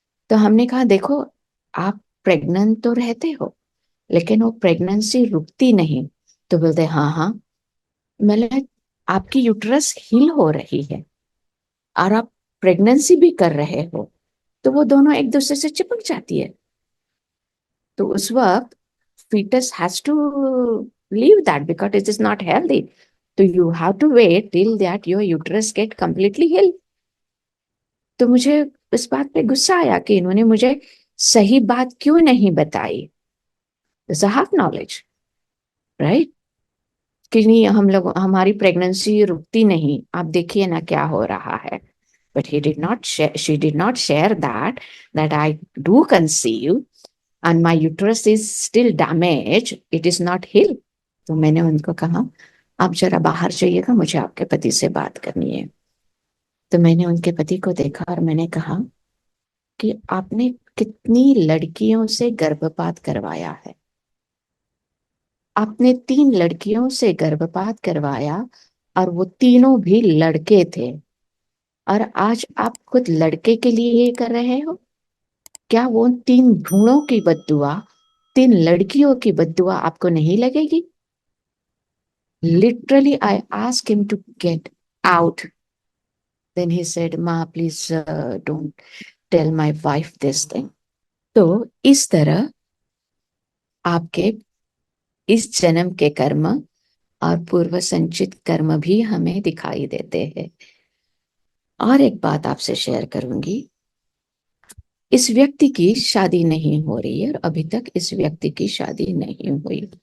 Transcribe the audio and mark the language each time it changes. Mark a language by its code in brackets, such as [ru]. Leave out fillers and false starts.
[hi] तो हमने कहा देखो, आप प्रेग्नेंट तो रहते हो लेकिन वो प्रेगनेंसी रुकती नहीं। तो बोलते हाँ हाँ। मैंने, आपकी यूट्रस हील हो रही है और आप प्रेगनेंसी भी कर रहे हो, तो वो दोनों एक दूसरे से चिपक जाती है। तो उस वक्त [en] fetus has to leave that because it is not healthy. So you have to wait till that your uterus get completely healed. [hi] तो मुझे इस बात पे गुस्सा आया कि इन्होंने मुझे सही बात क्यों नहीं बताई। [en] It's a half knowledge, right? [hi] कि नहीं, हम लोग हमारी प्रेगनेंसी रुकती नहीं, आप देखिए ना क्या हो रहा है। [en] But he did not share, she did not share that I do conceive and my uterus is still damaged, it is not healed. [hi] तो मैंने उनको कहा आप जरा बाहर जाइएगा, मुझे आपके पति से बात करनी है। तो मैंने उनके पति को देखा और मैंने कहा कि आपने कितनी लड़कियों से गर्भपात करवाया है? आपने 3 लड़कियों से गर्भपात करवाया और वो तीनों भी लड़के थे, और आज आप खुद लड़के के लिए ये कर रहे हो। क्या वो 3 भ्रूणों की बद्दुआ, 3 लड़कियों की बद्दुआ आपको नहीं लगेगी? [en] Literally, I asked him to get out. Then he said, "Ma, please don't tell my wife this thing." [hi] तो इस तरह आपके इस जन्म के कर्म और पूर्व संचित कर्म भी हमें दिखाई देते हैं। और एक बात आपसे शेयर करूंगी। इस व्यक्ति की शादी नहीं हो रही है और अभी तक इस व्यक्ति की शादी नहीं हुई।